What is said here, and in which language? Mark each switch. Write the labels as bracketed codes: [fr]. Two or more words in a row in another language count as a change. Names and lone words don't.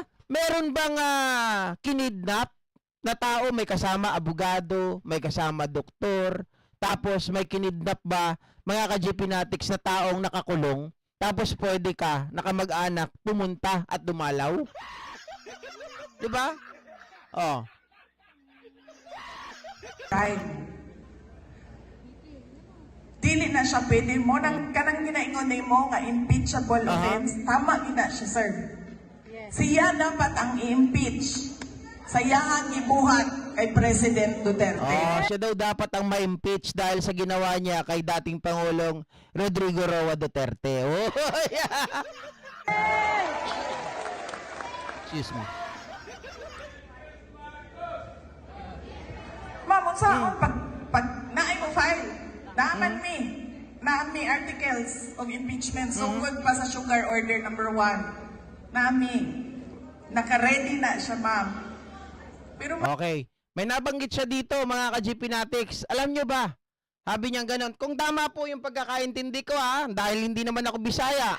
[tl] Meron bang kinidnap na tao, may kasama abogado, may kasama doktor, tapos may kinidnap ba, mga ka-GP Natics, na taong nakakulong, tapos pwede ka, nakamag-anak, pumunta at dumalaw? 'Di ba? [ceb] Dili na siya pwede mo nang kanang ginaingon nimo nga [en] impeachable offense. [ceb] Tama gina siya, sir. Siya dapat ang i-impeach. Siya ang ibuhat kay President Duterte. [tl] Siya daw dapat ang ma-impeach dahil sa ginawa niya kay dating Pangulong Rodrigo Roa Duterte. [en] Yeah. Excuse me. [ceb] Ma'am, saan pag naay mo file, naaman mi [en] articles of impeachment [ceb] sugod pa sa [en] sugar order number 1. [ceb] Naka-ready na siya, ma'am. Pero [en] Okay. [tl] May nabanggit siya dito, mga ka-GP Natics. Alam nyo ba? Sabi niya ganon. Kung tama po yung pagkakaintindi ko, dahil hindi naman ako Bisaya.